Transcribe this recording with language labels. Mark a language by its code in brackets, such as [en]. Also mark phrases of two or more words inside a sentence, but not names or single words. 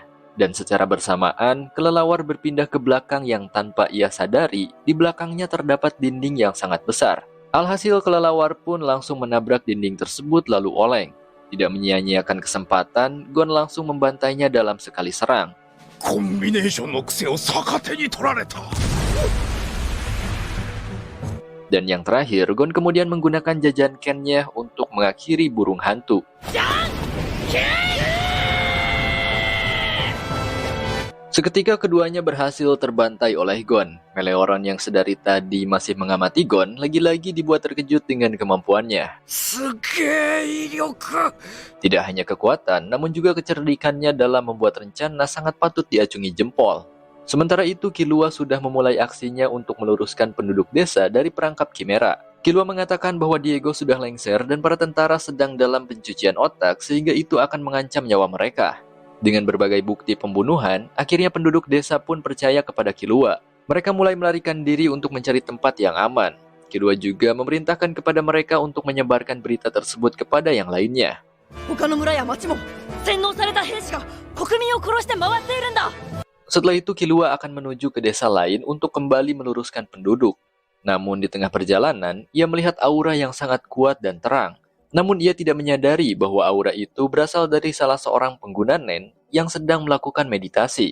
[id] Dan secara bersamaan, kelelawar berpindah ke belakang yang tanpa ia sadari, di belakangnya terdapat dinding yang sangat besar. Alhasil kelelawar pun langsung menabrak dinding tersebut lalu oleng. Tidak menyia-nyiakan kesempatan, Gon langsung membantainya dalam sekali serang. [ja] コンビネーションの癖を逆手に取られた。 [id] Dan yang terakhir, Gon kemudian menggunakan jajan Ken-nya untuk mengakhiri burung hantu. Seketika keduanya berhasil terbantai oleh Gon. Meleoron yang sedari tadi masih mengamati Gon, lagi-lagi dibuat terkejut dengan kemampuannya. [ja] すげえ威力。 [id] Tidak hanya kekuatan, namun juga kecerdikannya dalam membuat rencana sangat patut diacungi jempol. Sementara itu, Killua sudah memulai aksinya untuk meluruskan penduduk desa dari perangkap Chimera. Killua mengatakan bahwa Diego sudah lengser dan para tentara sedang dalam pencucian otak sehingga itu akan mengancam nyawa mereka. Dengan berbagai bukti pembunuhan, akhirnya penduduk desa pun percaya kepada Killua. Mereka mulai melarikan diri untuk mencari tempat yang aman. Killua juga memerintahkan kepada mereka untuk menyebarkan berita tersebut kepada yang lainnya. [ja] 他の村や町も洗脳された兵士が国民を殺して回っているんだ。 [id] Setelah itu Killua akan menuju ke desa lain untuk kembali meluruskan penduduk. Namun di tengah perjalanan, ia melihat aura yang sangat kuat dan terang. Namun ia tidak menyadari bahwa aura itu berasal dari salah seorang pengguna Nen yang sedang melakukan meditasi.